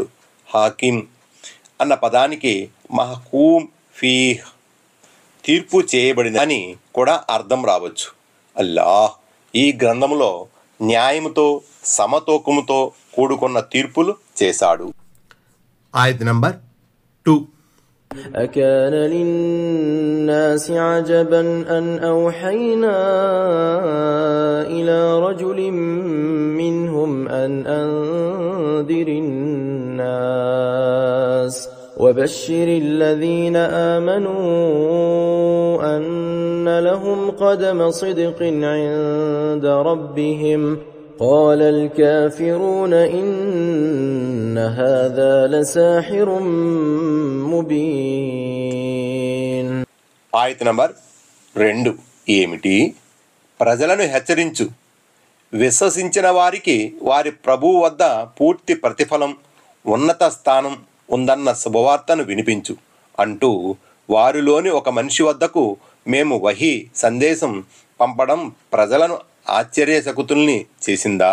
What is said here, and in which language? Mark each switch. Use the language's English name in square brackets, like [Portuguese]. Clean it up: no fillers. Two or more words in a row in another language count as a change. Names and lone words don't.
[Telugu] హాకిం అన్న పదానికి [Arabic] محكوم فيه [Telugu] తీర్పు చేయబడింది అని కూడా అర్థం రావచ్చు. అల్లాహ్ ఈ గ్రంథంలో న్యాయముతో సమతూకముతో కూడుకున్న తీర్పులు చేశాడు. ఆయత్ నంబర్ 2. [Arabic] أكان للناس عجبا أن أوحينا إلى رجل منهم أن أنذر الناس وبشر الذين آمنوا أن لهم قدم صدق عند ربهم قال الكافرون إن هذا لساحر مبين. [Telugu] ఆయత్ నంబర్ 2 ఏమిటి? ప్రజలను హెచ్చరించు, విశ్వసించిన వారికి వారి ప్రభువు వద్ద పూర్తి ప్రతిఫలం, ఉన్నత స్థానం ఉందన్న శుభవార్తను వినిపించు అంటూ వారిలోని ఒక మనిషి వద్దకు మేము వహీ సందేశం పంపడం ప్రజలను ఆశ్చర్యచకుతుల్ని చేసిందా?